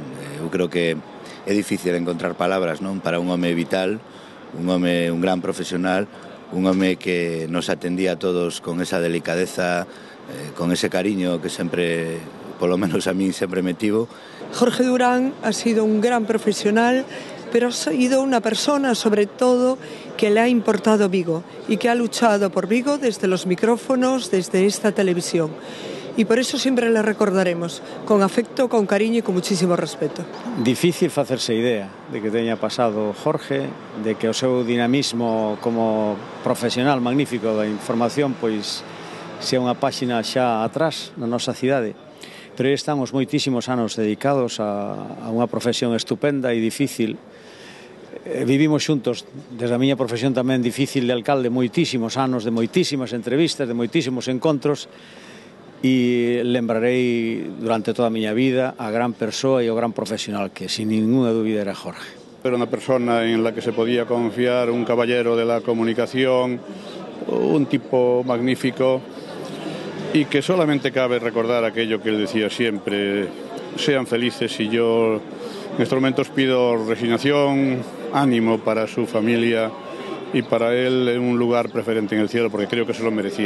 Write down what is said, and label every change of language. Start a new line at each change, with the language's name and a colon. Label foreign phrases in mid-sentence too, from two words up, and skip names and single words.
Galician: Eu creo que é difícil encontrar palabras, non, para un home vital, un gran profesional, un home que nos atendía a todos con esa delicadeza, con ese cariño que sempre, polo menos a mí, sempre me tivo.
Spanish: Jorge Durán ha sido un gran profesional, pero ha sido una persona, sobre todo, que le ha importado Vigo y que ha luchado por Vigo desde los micrófonos, desde esta televisión. Y por eso siempre le recordaremos, con afecto, con cariño y con muchísimo respeto.
Galician: Difícil facerse idea de que teña pasado Jorge, de que o seu dinamismo como profesional magnífico da información pois sea unha páxina xa atrás na nosa cidade. Pero aí estamos moitísimos anos dedicados a unha profesión estupenda e difícil. Vivimos xuntos, desde a miña profesión tamén difícil de alcalde, moitísimos anos, de moitísimas entrevistas, de moitísimos encontros, e lembrarei durante toda a miña vida a gran persoa e o gran profesional que, sin ninguna dúbida, era Jorge.
Spanish: Era unha persona en la que se podía confiar, un caballero de la comunicación, un tipo magnífico, y que solamente cabe recordar aquello que él decía siempre: sean felices. Y yo en estos momentos pido resignación, ánimo para su familia y para él en un lugar preferente en el cielo, porque creo que se lo merecía.